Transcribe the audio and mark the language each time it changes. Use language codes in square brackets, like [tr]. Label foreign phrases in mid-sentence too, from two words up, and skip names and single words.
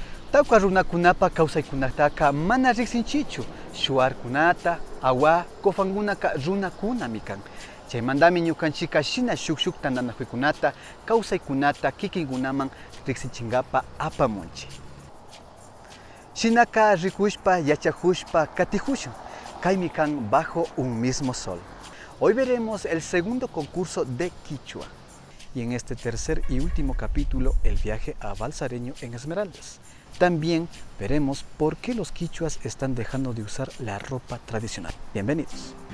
[qu] Tawka runakunapa kawsaykunataqa mana riqsinchichu, shuwarkunata, awa, kofankunaka runakunami kan. Chaymantami ñukanchika shina shuk tandanakuykunata, kawsaykunata kikinkunaman riqsinchinkapa apamunchik. Shinaka rikushpa, yachakushpa, katijushan, kaymi kan bajo un mismo sol. [es] Hoy veremos el segundo concurso de Quichua. Y en este tercer y último capítulo, el viaje a Balsareño en Esmeraldas. También veremos por qué los quichuas están dejando de usar la ropa tradicional. Bienvenidos.